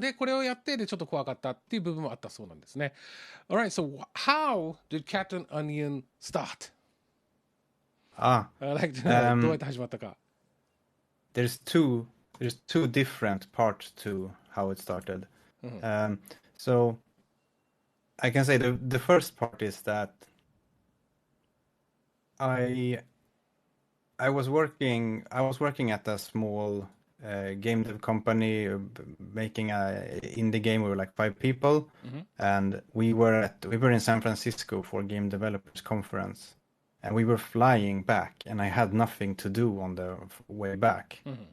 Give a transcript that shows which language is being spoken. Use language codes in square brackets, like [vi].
[ja] で、これをやってでちょっと怖かったっていう部分もあったそうなんですね。 [en] Alright, so how did Cat and Onion start? [ja] Like どうやって始まったか。 [en] There's two different parts to how it started. So I can say the first part is that I was working at a small game dev company making a indie game. We were like 5 people, and we were in San Francisco for Game Developers Conference, and we were flying back, and I had nothing to do on the way back.